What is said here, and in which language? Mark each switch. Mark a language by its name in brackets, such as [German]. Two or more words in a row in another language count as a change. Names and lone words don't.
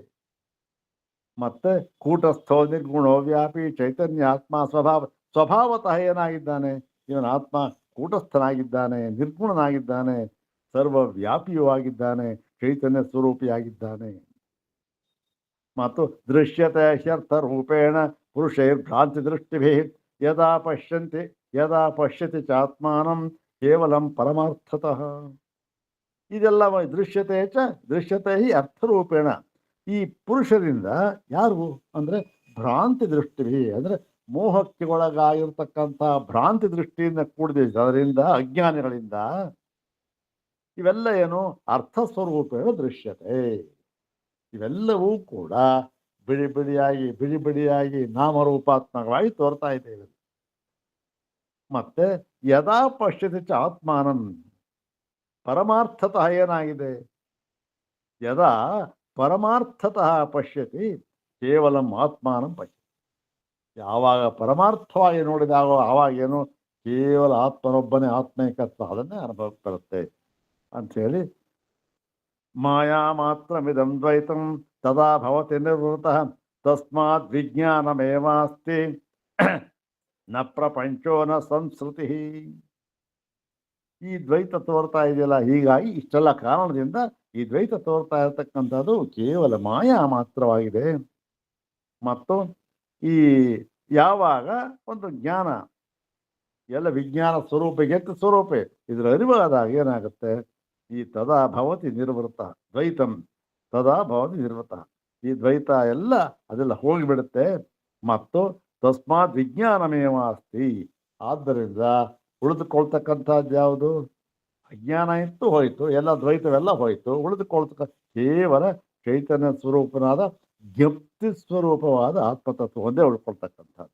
[Kannada] ಮತ್ತೆ [Sanskrit] ಕೂಟಸ್ಥೋ ನಿರ್ಗುಣೋ ವ್ಯಾಪಿ ಚೈತನ್ಯ ಆತ್ಮ ಸ್ವಭಾವತಃ [Kannada] ಏನಾಗಿದ್ದಾನೆ, ಇವನ ಆತ್ಮ ಕೂಟಸ್ಥನಾಗಿದ್ದಾನೆ, ನಿರ್ಗುಣನಾಗಿದ್ದಾನೆ, ಸರ್ವವ್ಯಾಪಿಯೂ ಆಗಿದ್ದಾನೆ, ಚೈತನ್ಯ ಸ್ವರೂಪಿಯಾಗಿದ್ದಾನೆ. [Sanskrit] ಮತ್ತು ದೃಶ್ಯತೆ ಹ್ಯರ್ಥ ರೂಪೇಣ ಪುರುಷೈರ್ಭ್ರಾಂತಿ ದೃಷ್ಟಿಭಿ ಯದಾ ಪಶ್ಯತಿ ಚಾತ್ಮಾನಂ ಕೇವಲಂ ಪರಮಾರ್ಥತಃ. ಇದೆಲ್ಲ ದೃಶ್ಯತೆ ಹಿ ಅರ್ಥರೂಪೇಣ. [Kannada] ಈ ಪುರುಷರಿಂದ ಯಾರು ಅಂದರೆ ಭ್ರಾಂತಿ ದೃಷ್ಟಿ, ಅಂದರೆ ಮೋಹಕ್ಕೆ ಒಳಗಾಗಿರ್ತಕ್ಕಂಥ ಭ್ರಾಂತಿ ದೃಷ್ಟಿಯಿಂದ ಕೂಡಿದೆ. ಅದರಿಂದ ಅಜ್ಞಾನಿಗಳಿಂದ ಇವೆಲ್ಲ ಏನು [Sanskrit] ಅರ್ಥ ಸ್ವರೂಪೇಣ ದೃಶ್ಯತೆ. [Kannada] ಇವೆಲ್ಲವೂ ಕೂಡ ಬಿಡಿ ಬಿಡಿಯಾಗಿ ನಾಮರೂಪಾತ್ಮಕವಾಗಿ ತೋರ್ತಾ ಇದ್ದೇವೆ. [Sanskrit] ಮತ್ತೆ ಯದಾ ಪಶ್ಯತಿ ಚ ಆತ್ಮಾನಂ, ಪರಮಾರ್ಥತಃ ಏನಾಗಿದೆ, ಯದಾ ಪರಮಾರ್ಥತಃ ಪಶ್ಯತಿ ಕೇವಲಂ ಆತ್ಮಾನಂ ಪಶ್ಯತಿ. [Kannada] ಯಾವಾಗ ಪರಮಾರ್ಥವಾಗಿ ನೋಡಿದಾಗ ಆವಾಗೇನು ಕೇವಲ ಆತ್ಮನೊಬ್ಬನೇ ಆತ್ಮೈಕತ್ವ ಅದನ್ನೇ ಅನುಭವಕ್ಕೆ ಬರುತ್ತೆ ಅಂಥೇಳಿ [Sanskrit] ಮಾಯಾ ಮಾತ್ರಮಿದಂ ದ್ವೈತಂ ತದಾ ಭವತಿ ನಿರ್ವೃತಃ ತಸ್ಮಾತ್ ವಿಜ್ಞಾನಮೇವಾಸ್ತಿ ನ ಪ್ರಪಂಚೋ ನ ಸಂಸ್ಕೃತಿ. [Kannada] ಈ ದ್ವೈತ ತೋರ್ತಾ ಇದೆಯಲ್ಲ, ಹೀಗಾಗಿ ಇಷ್ಟೆಲ್ಲ ಕಾರಣದಿಂದ ಈ ದ್ವೈತ ತೋರ್ತಾ ಇರತಕ್ಕಂಥದ್ದು ಕೇವಲ ಮಾಯಾ ಮಾತ್ರವಾಗಿದೆ. ಮತ್ತು ಈ ಯಾವಾಗ ಒಂದು ಜ್ಞಾನ ಎಲ್ಲ ವಿಜ್ಞಾನ ಸ್ವರೂಪ ಎತ್ತು ಸ್ವರೂಪೆ ಇದರ ಅರಿವಾದಾಗ ಏನಾಗುತ್ತೆ, ಈ [Sanskrit] ತದಾ ಭವತಿ ನಿರ್ವೃತ ದ್ವೈತಂ ತದಾ ಭವತಿ ನಿರ್ವೃತ, [Kannada] ಈ ದ್ವೈತ ಎಲ್ಲ ಅದೆಲ್ಲ ಹೋಗಿಬಿಡುತ್ತೆ. ಮತ್ತು [Sanskrit] ತಸ್ಮಾತ್ ವಿಜ್ಞಾನಮೇವ ಅಸ್ತಿ, [Kannada] ಆದ್ದರಿಂದ ಉಳಿದುಕೊಳ್ತಕ್ಕಂಥದ್ದು ಯಾವುದು, ಅಜ್ಞಾನ ಇತ್ತು ಹೋಯಿತು, ಎಲ್ಲ ದ್ವೈತವೆಲ್ಲ ಹೋಯಿತು, ಉಳಿದುಕೊಳ್ತಕ್ಕ ಕೇವಲ ಚೈತನ್ಯ ಸ್ವರೂಪನಾದ ಜ್ಞಪ್ತಿ ಸ್ವರೂಪವಾದ ಆತ್ಮತತ್ವ ಒಂದೇ ಉಳ್ಕೊಳ್ತಕ್ಕಂಥದ್ದು.